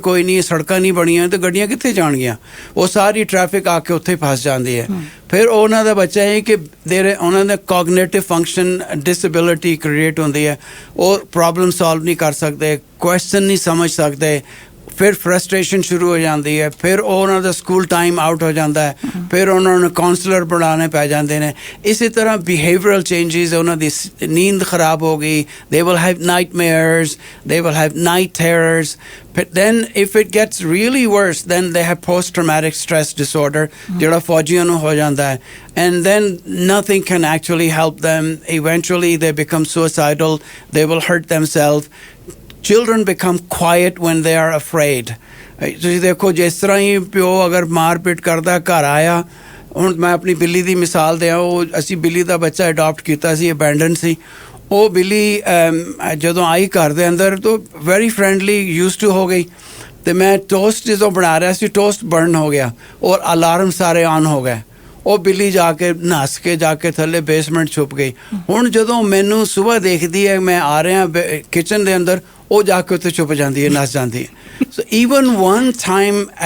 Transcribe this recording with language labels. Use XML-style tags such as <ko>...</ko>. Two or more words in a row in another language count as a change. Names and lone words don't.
<pa>ਕੋਈ ਨਹੀਂ ਸੜਕਾਂ ਨਹੀਂ ਬਣੀਆਂ ਤੇ ਗੱਡੀਆਂ ਕਿੱਥੇ ਜਾਣਗੀਆਂ ਉਹ ਸਾਰੀ ਟ੍ਰੈਫਿਕ ਆ ਕੇ ਉੱਥੇ ਫਸ ਜਾਂਦੀ ਹੈ ਫਿਰ ਉਹਨਾਂ ਦਾ ਬੱਚਾ ਹੈ ਕਿ ਉਹਨਾਂ ਦਾ</pa> <en>cognitive function disability create</en> <pa>ਹੁੰਦੀ ਹੈ ਉਹ</pa> <en>problem solve</en> <pa>ਨਹੀਂ ਕਰ ਸਕਦੇ ਕੁਐਸਚਨ ਨਹੀਂ ਸਮਝ ਸਕਦੇ ਫਿਰ ਫਰਸਟ੍ਰੇਸ਼ਨ ਸ਼ੁਰੂ ਹੋ ਜਾਂਦੀ ਹੈ ਫਿਰ ਉਹਨਾਂ ਦਾ</pa> <en>school time out</en> <pa>ਹੋ ਜਾਂਦਾ ਹੈ ਫਿਰ ਉਹਨਾਂ ਨੂੰ ਕਾਉਂਸਲਰ ਬਣਾਉਣੇ ਪੈ ਜਾਂਦੇ ਨੇ ਇਸੇ ਤਰ੍ਹਾਂ</pa> <en>behavioural changes</en> <pa>ਉਹਨਾਂ ਦੀ ਨੀਂਦ ਖਰਾਬ ਹੋ ਗਈ</pa> <en>they will have nightmares they will have night terrors then if it gets really worse then they have post traumatic stress disorder</en> <pa>ਜਿਹੜਾ ਫੌਜੀਆਂ ਨੂੰ ਹੋ ਜਾਂਦਾ ਹੈ</pa> <en>and then nothing can actually help them eventually they become suicidal they will hurt themselves children become quiet when they are afraid</en> <pa>ਤੁਸੀਂ ਦੇਖੋ ਜਿਸ ਤਰ੍ਹਾਂ ਹੀ ਪਿਓ ਅਗਰ ਮਾਰ ਪਿੱਟ ਕਰਦਾ ਘਰ ਆਇਆ ਹੁਣ ਮੈਂ ਆਪਣੀ ਬਿੱਲੀ ਦੀ ਮਿਸਾਲ ਦਿਆਂ ਉਹ ਅਸੀਂ ਬਿੱਲੀ ਦਾ ਬੱਚਾ ਅਡਾਪਟ ਕੀਤਾ ਸੀ ਅਬੈਂਡਨ ਸੀ ਉਹ ਬਿੱਲੀ ਜਦੋਂ ਆਈ ਘਰ ਦੇ ਅੰਦਰ ਤਾਂ</pa> <en>very friendly used to</en> <pa>ਹੋ ਗਈ ਅਤੇ ਮੈਂ ਟੋਸਟ ਜਦੋਂ ਬਣਾ ਰਿਹਾ ਸੀ</pa> <en>toast burn</en> <pa>ਹੋ ਗਿਆ ਔਰ ਅਲਾਰਮ ਸਾਰੇ ਆਨ ਹੋ ਗਏ ਉਹ ਬਿੱਲੀ ਜਾ ਕੇ ਨੱਸ ਕੇ ਜਾ ਕੇ ਥੱਲੇ ਬੇਸਮੈਂਟ ਛੁਪ ਗਈ ਹੁਣ ਜਦੋਂ ਮੈਨੂੰ ਸੁਬਾਹ ਦੇਖਦੀ ਹੈ ਮੈਂ ਆ ਰਿਹਾ ਕਿਚਨ ਦੇ ਅੰਦਰ ਉਹ ਜਾ ਕੇ ਉੱਥੇ ਛੁਪ ਜਾਂਦੀ ਹੈ ਨੱਸ ਜਾਂਦੀ ਹੈ</pa> <en>so even one time</en>